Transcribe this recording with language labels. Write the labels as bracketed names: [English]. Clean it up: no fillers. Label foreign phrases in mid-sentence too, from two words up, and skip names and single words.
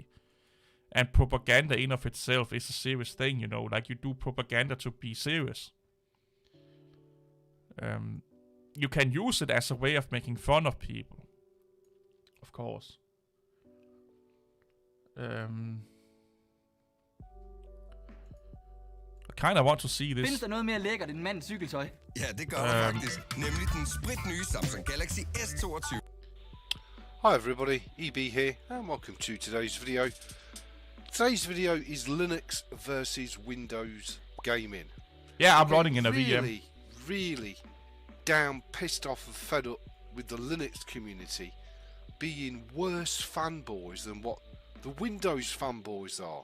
[English] And propaganda in of itself is a serious thing, you know, like you do propaganda to be serious. You can use it as a way of making fun of people. Of course. I kind of want to see this. [Danish] Findes der noget mere lækkert end mandens cykeltøj? Ja, det gør der faktisk. Nemlig den spritnye [English] Samsung Galaxy S22. Hi everybody, EB here, and welcome to today's video. Today's video is Linux versus Windows gaming. Yeah, I'm running in a VM. Really damn pissed off and fed up with the Linux community being worse fanboys than what the Windows fanboys are.